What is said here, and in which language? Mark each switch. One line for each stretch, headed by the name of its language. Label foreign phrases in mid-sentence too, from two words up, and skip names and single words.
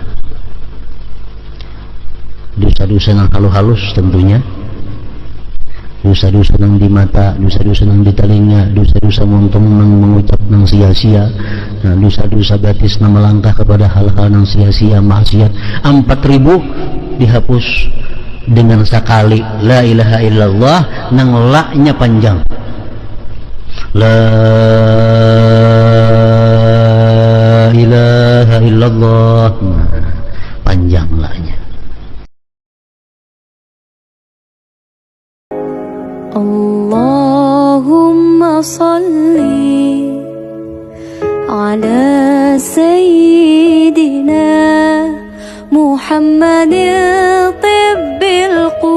Indonesian: Dosa-dosa yang halus-halus tentunya, dosa-dosa yang di mata, dosa-dosa yang di telinga, dosa-dosa montong yang mengucap yang sia-sia, nah, dosa-dosa batis yang melangkah kepada hal-hal yang sia-sia, maksiat, 4.000 dihapus dengan sekali
Arabic: la ilaha illallah
Indonesian: nang la-nya panjang,
Arabic: la ilaha illallah,
Indonesian: nah, panjang la-nya.
Arabic: Allahumma salli ala sayyidina Muhammadin tibbil